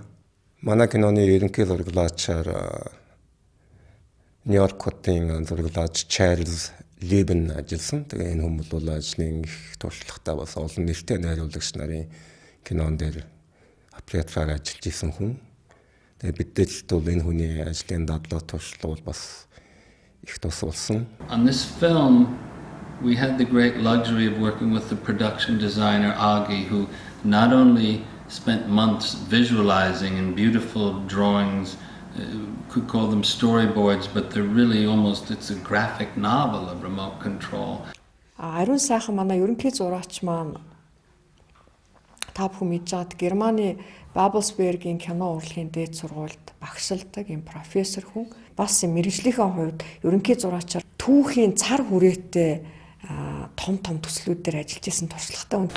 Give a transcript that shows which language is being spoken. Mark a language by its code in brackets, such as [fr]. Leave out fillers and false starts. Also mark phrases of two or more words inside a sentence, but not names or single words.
[mn] Манай киноны ерөнхий зураглаачаар Нью-Йорк хотын зураглаач Чарльз Либен ажилласан. Тэгээ энэ хүмүүс бол ажлын их туршлагатай бас олон нэртэй найруулагч нарын кинон дээр аппликацаар ажиллаж исэн хүн. Тэгээ бидээс бол энэ хүний ажлын дадлаг туршлага бол бас их тус болсон. [en] On this film, we had the great luxury of working with the production designer Agi, who not only spent months visualizing in beautiful drawings, could call them storyboards, but they're really almost, it's a graphic novel of remote control. [mn] Ариун сайхан манай ерөнхий зураач маань та бүхэн мэдж байгаад Германы Babelsberg-ийн кино урлагийн дээд сургуульд багшилдаг юм профессор хүн бас мэргэжлийнхээ хувьд ерөнхий зураачаар түүхийн цар хүрээтэй том төслүүдээр ажиллаж исэн туршлагатай хүн.